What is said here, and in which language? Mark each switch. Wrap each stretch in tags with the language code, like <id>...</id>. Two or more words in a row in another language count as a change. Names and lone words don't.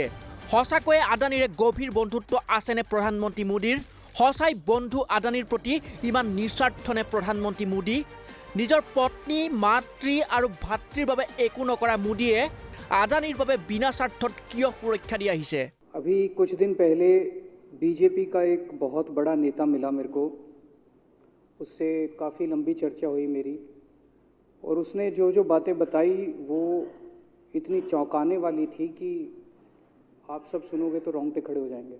<as>সঁচাকৈয়ে আদানীৰে গভীৰ বন্ধুত্ব আছেনে প্ৰধানমন্ত্ৰী মোদীৰ? সঁচাই বন্ধু আদানীৰ প্ৰতি ইমান নিস্বাৰ্থনে প্ৰধানমন্ত্ৰী মোদী? নিজৰ পত্নী, মাতৃ আৰু ভাতৃৰ বাবে একো নকৰা মোদীয়ে আদানীৰ বাবে বিনা স্বাৰ্থত কিয় সুৰক্ষা দি আহিছে?</as> <hi>अभी कुछ दिन पहले बीजेपी का एक बहुत बड़ा नेता मिला मेरे को, उससे काफ़ी लंबी चर्चा हुई मेरी, और उसने जो जो बातें बताई वो इतनी चौंकाने वाली थी कि आप सब सुनोगे तो रोंगटे खड़े हो जाएंगे।</hi>